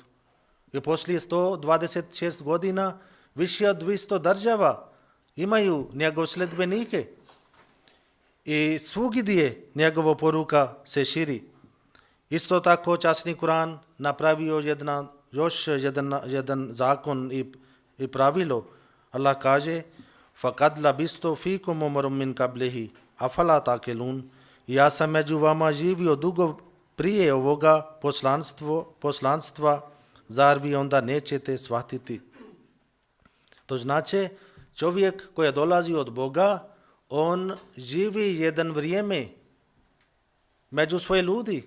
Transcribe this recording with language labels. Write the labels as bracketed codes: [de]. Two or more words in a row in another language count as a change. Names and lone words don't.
[bs] I poslije 126 godina više od 200 država imaju njegov sledbenike. I svugdje njegova poruka se širi. Isto tako časni Kur'an napravio još jedan zakon i pravilo. Allah kaže, [ar] فَقَدْ لَبِسْتُ فِيكُمْ عُمَرٌ مِّن قَبْلِهِ أَفَلَا تَعْقِلُونَ. [bs] Ja sam među vama živio dugo prije ovoga poslanstva, zar vi onda nećete shvatiti? To znači, čovjek koji dolazi od Boga, on živi jedan vrijeme među svoje ljudi.